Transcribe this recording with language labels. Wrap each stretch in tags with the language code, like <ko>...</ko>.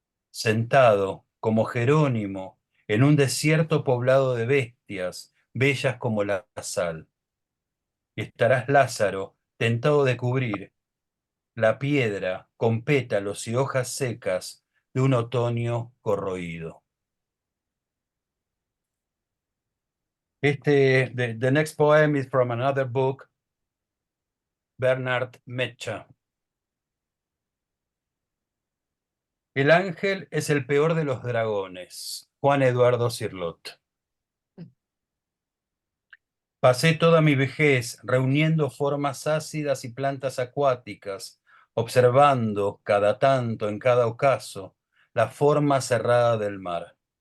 <es>Sentado, como Jerónimo, en un desierto poblado de bestias, bellas como la sal. Y estarás, Lázaro, tentado de cubrir la piedra con pétalos y hojas secas de un otoño corroído.</es> <en>The next poem is from another book, Bernard Mecha.</en> <es>El ángel es el peor de los dragones, Juan Eduardo Cirlot. Pasé toda mi vejez reuniendo formas ácidas y plantas acuáticas, observando cada tanto, en cada ocaso, la forma cerrada del mar.</es>